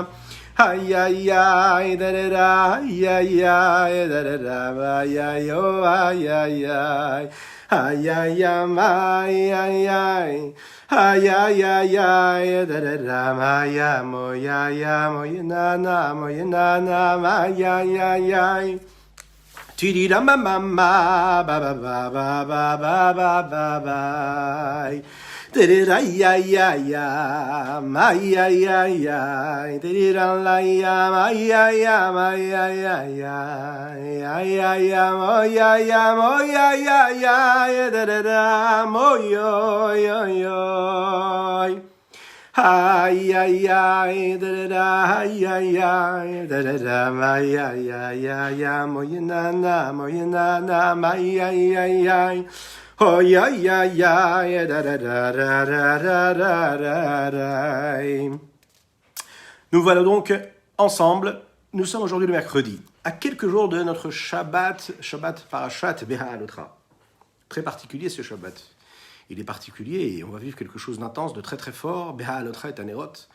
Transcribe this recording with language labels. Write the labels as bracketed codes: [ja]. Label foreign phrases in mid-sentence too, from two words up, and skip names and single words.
[fr] Ay ay ay, da da da, ay ay ay, da da da, ay ay oh, ay ay ay, ay ay ay ay ay, ay ay ay ay, da da da, maya moya moyana moyana, ay ay ay ay. Tidi da mama ba ba ba ba ba ba ba ba ba. Ay ay ay ay ay ay ay, ay ay ay ay ay ay ay ay ay ay, da da da, moyo yo yo. Ay ay ay, da da da, ay ay ay, da da da, ay ay ay ay, moyana moyana, ay ay ay ay. Oh ya ya ya, da da da da da da da da. Nous voilà donc ensemble. Nous sommes aujourd'hui le mercredi, à quelques jours de notre [he] שבת פרשת בהעלותך. [fr] Très particulier ce Shabbat. Il est particulier et on va vivre quelque chose d'intense, de très très fort. Beha'alotra est un érot.